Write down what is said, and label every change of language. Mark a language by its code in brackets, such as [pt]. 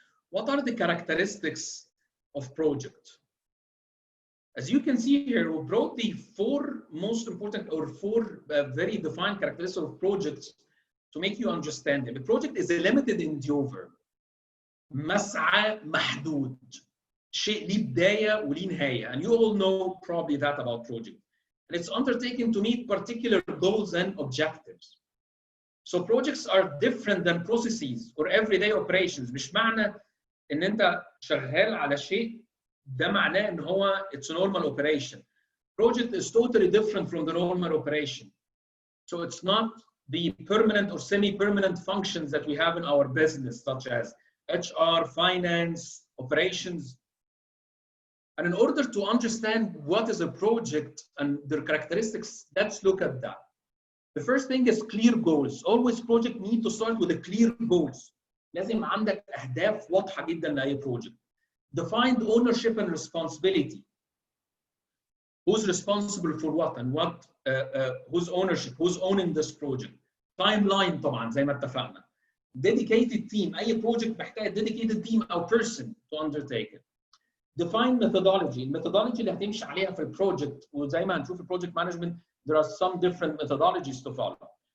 [en] What are the characteristics of project? As you can see here, we brought the four most important or four very defined characteristics of projects to make you understand them. A project is a limited endeavor. [ar] مسعى محدود. شيء ليه بداية وليه نهاية. [en] And you all know probably that about project. And it's undertaken to meet particular goals and objectives. So projects are different than processes or everyday operations. [ar] مش معنى ان انت شغال على شيء ده معناه ان هو [en] it's a normal operation. Project is totally different from the normal operation. So it's not the permanent or semi-permanent functions that we have in our business, such as HR, finance, operations. And in order to understand what is a project and their characteristics, let's look at that. The first thing is clear goals. Always project need to start with a clear goals. [ar] لازم عندك أهداف واضحة جدا لأي project. [en] Defined ownership and responsibility. Who's responsible for what and what? Whose ownership? Who's owning this project? [ar] Timeline طبعا زي ما اتفقنا. [en] Dedicated team. أي project محتاج dedicated team أو person to undertake it. Define methodology. [ar] الميثودولوجي اللي هتمشي عليها في البروجكت وزي ما هنشوف في [en] project management there are some different methodologies to follow.